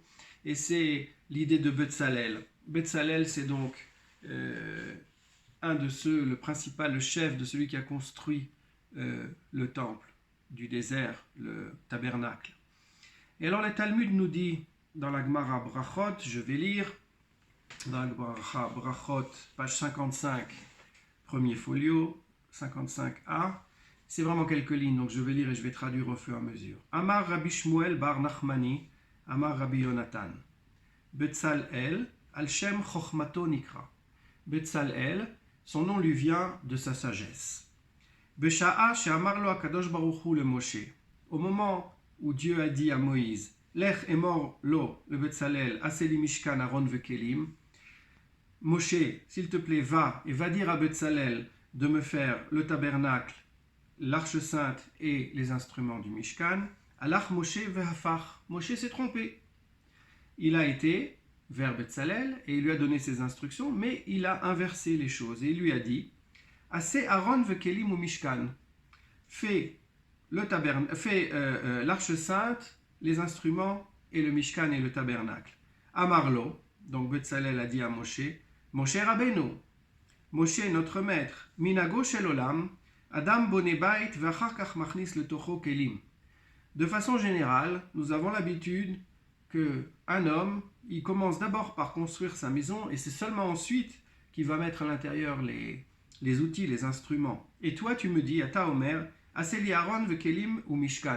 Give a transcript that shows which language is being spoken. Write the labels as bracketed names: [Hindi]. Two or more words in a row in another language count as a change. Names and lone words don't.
[French] Et c'est l'idée de Betzalel. Betzalel, c'est donc un de ceux, le principal, le chef de celui qui a construit le temple du désert, le tabernacle. Et alors le Talmud nous dit dans la Gemara Brachot, je vais lire, dans la Gemara Brachot, page 55, premier folio, 55a, c'est vraiment quelques lignes, donc je vais lire et je vais traduire au fur et à mesure. [Hebrew] אמר רבי שמואל בר נחמני אמר רבי יונתן בצלאל על שם חכמתו נקרא. [French] Betzalel, son nom lui vient de sa sagesse. [Hebrew] בשעה שאמר לו הקדוש ברוך הוא למשה. [French] Au moment où Dieu a dit à Moïse, [Hebrew] לך אמור לו לבצלאל עשה לי משכן ארון וכלים. [French] Moshe, s'il te plaît, va dire à Betzalel de me faire le tabernacle, l'arche sainte et les instruments du Mishkan. [Hebrew] הלך משה והפך. [French] Moshe s'est trompé. Il a été vers Betzalel et il lui a donné ses instructions, mais il a inversé les choses et il lui a dit [Hebrew] עשה ארון וכלים ומשכן. [French] Fais l'arche sainte, les instruments et le Mishkan et le tabernacle. Amarlo, donc Betzalel a dit à Moshe, Moshe Rabbeinu, Moshe notre maître, [Hebrew] מנהגו של עולם אדם בונה בית ואחר כך מכניס לתוכו כלים. [French] De façon générale, nous avons l'habitude qu'un homme, il commence d'abord par construire sa maison et c'est seulement ensuite qu'il va mettre à l'intérieur les outils, les instruments. Et toi, tu me dis, [Hebrew] אתה אומר עשה לי ארון וכלים ומשכן.